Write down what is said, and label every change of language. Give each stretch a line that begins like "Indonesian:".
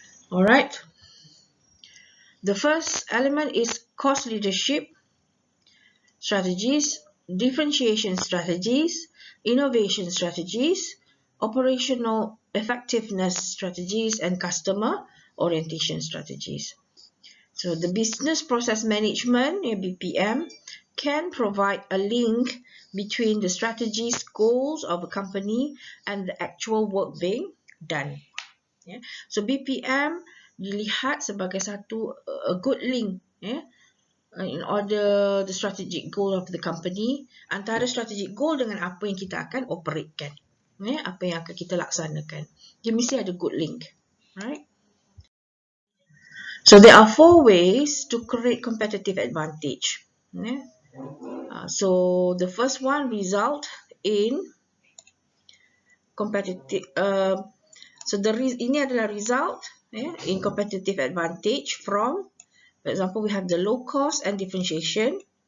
English: Alright. The first element is cost leadership strategies, differentiation strategies, innovation strategies, operational effectiveness strategies, and customer orientation strategies. So the business process management, BPM, can provide a link between the strategies, goals of a company and the actual work being done.
Malay: So BPM dilihat sebagai satu
English: a good link in order the strategic goal of the company,
Malay: antara strategic goal dengan apa yang kita akan operatekan, apa yang akan kita laksanakan. Dia mesti ada good link, right?
English: So there are 4 ways to create competitive advantage. So the first one result in competitive. So
Malay: ini adalah
English: result in competitive advantage from, for example, we have the low cost and differentiation.